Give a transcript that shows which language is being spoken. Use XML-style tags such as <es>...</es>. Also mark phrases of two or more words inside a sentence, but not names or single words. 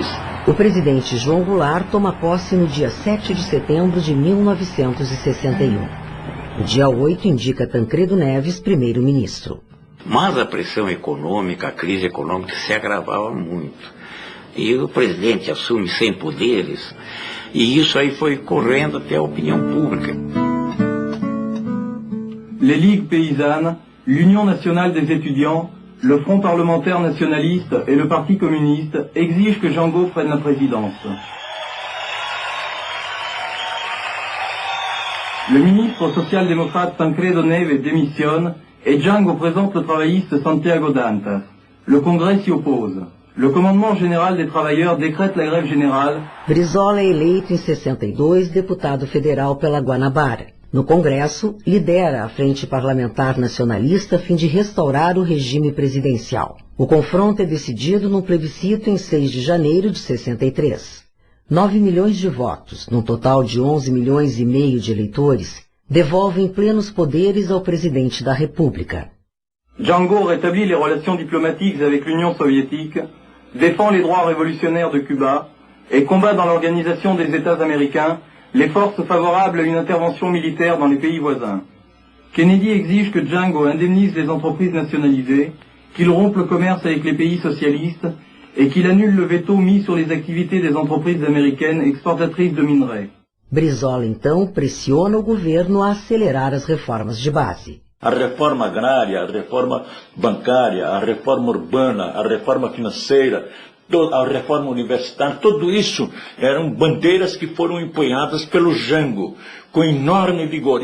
<pt>O presidente João Goulart toma posse no dia 7 de setembro de 1961. O dia 8 indica Tancredo Neves primeiro-ministro. Mas a pressão econômica, a crise econômica se agravava muito. E o presidente assume sem poderes, e isso aí foi correndo até a opinião pública.</pt> <fr>Les Ligues Paysannes, l'Union Nationale des Étudiants, le Front Parlementaire Nationaliste et le Parti Communiste exigent que Django prenne la présidence. Le ministre social-démocrate Tancredo Neves démissionne et Django présente le travailliste Santiago Dantas. Le Congrès s'y oppose. Le commandement général des travailleurs décrète la grève générale.</fr> <pt>Brizola é eleito em 62 deputado federal pela Guanabara. No Congresso, lidera a Frente Parlamentar Nacionalista a fim de restaurar o regime presidencial. O confronto é decidido num plebiscito em 6 de janeiro de 63. 9 milhões de votos, num total de 11 milhões e meio de eleitores, devolvem plenos poderes ao presidente da República.</pt> <fr>Django rétablit les relations diplomatiques avec l'Union soviétique, défend les droits révolutionnaires de Cuba et combat dans l'organisation des États américains les forces favorables à une intervention militaire dans les pays voisins. Kennedy exige que Django indemnise les entreprises nationalisées, qu'il rompe le commerce avec les pays socialistes et qu'il annule le veto mis sur les activités des entreprises américaines exportatrices de minerais.</fr> <pt>Brizola, então, pressiona o governo a acelerar as reformas de base. A reforma agrária, a reforma bancária, a reforma urbana, a reforma financeira, a reforma universitária, tudo isso eram bandeiras que foram empunhadas pelo Jango, com enorme vigor.</pt>